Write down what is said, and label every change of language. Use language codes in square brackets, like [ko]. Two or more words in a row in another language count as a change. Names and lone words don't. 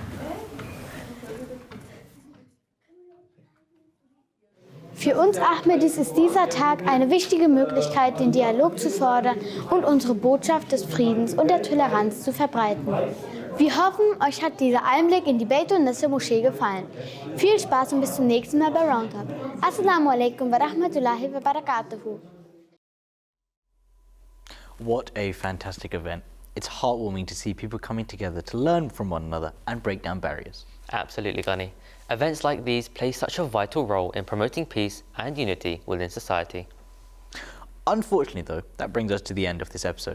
[de] Für uns Ahmedis ist dieser Tag eine wichtige Möglichkeit, den Dialog zu fördern und unsere Botschaft des Friedens und der Toleranz zu verbreiten. Wir hoffen, euch hat dieser Einblick in die Beit-un-Nisse-Moschee gefallen. Viel Spaß und bis zum nächsten Mal bei RoundUp. [ar] السلام عليكم ورحمة الله وبركاته. [en] What a fantastic event. It's heartwarming to see people coming together to learn from one another and break down barriers. Absolutely, Gunny. Events like these play such a vital role in promoting peace and unity within society. Unfortunately though, that brings us to the end of this episode.